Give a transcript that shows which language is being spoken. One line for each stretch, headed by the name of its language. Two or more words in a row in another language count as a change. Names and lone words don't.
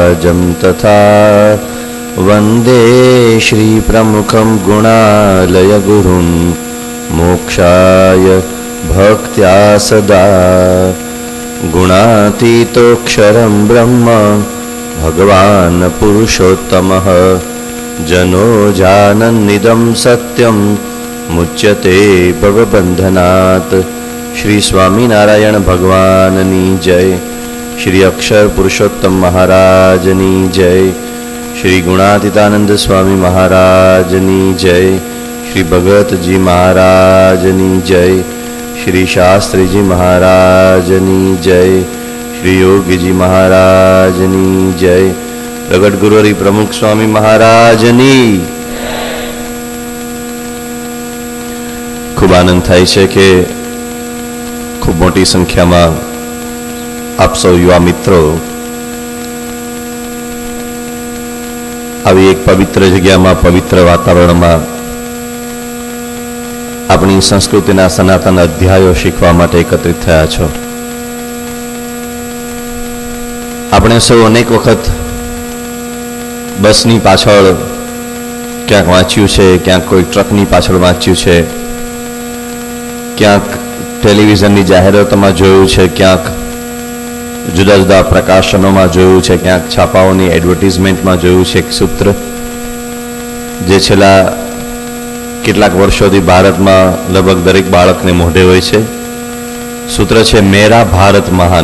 Sanskrit: वीर्यं तथा वन्दे श्रीप्रमुखं गुणालयगुरुं मोक्षाय भक्त्या सदा गुणातीतोऽक्षरं ब्रह्म भगवान् पुरुषोत्तमः जनो जानन्निदं सत्यं मुच्यते भवबन्धनात्।
Gujarati: શ્રી સ્વામીનારાયણ ભગવાનની જય। શ્રી અક્ષર પુરુષોત્તમ મહારાજની જય। શ્રી ગુણાતીતાનંદ સ્વામી મહારાજની જય। શ્રી ભગત જી મહારાજની જય। શ્રી શાસ્ત્રી જી મહારાજની જય। શ્રી યોગી જી મહારાજની જય। પ્રગટ ગુરુહરિ પ્રમુખ સ્વામી મહારાજની। ખૂબ આનંદ થાય છે કે ખૂબ મોટી સંખ્યા માં આપ સૌ યુવા મિત્રો આવી એક પવિત્ર જગ્યામાં પવિત્ર વાતાવરણમાં આપણી સંસ્કૃતિના સનાતન અધ્યાયો શીખવા માટે એકત્રિત થયા છો। આપણે સૌ અનેક વખત બસની પાછળ ક્યાંક વાંચ્યું છે, ક્યાંક કોઈ ટ્રકની પાછળ વાંચ્યું છે, ક્યાંક ટેલિવિઝનની જાહેરાતોમાં જોયું છે, ક્યાંક જુદા જુદા પ્રકાશનો માં જોયું છે, ક્યાંક છાપાઓની એડવર્ટીઝમેન્ટ માં જોયું છે। એક સૂત્ર જે છેલ્લા કેટલાક વર્ષોથી ભારત માં લગભગ દરેક બાળકને મોઢે હોય છે। સૂત્ર છે
Hindi: मेरा भारत महान।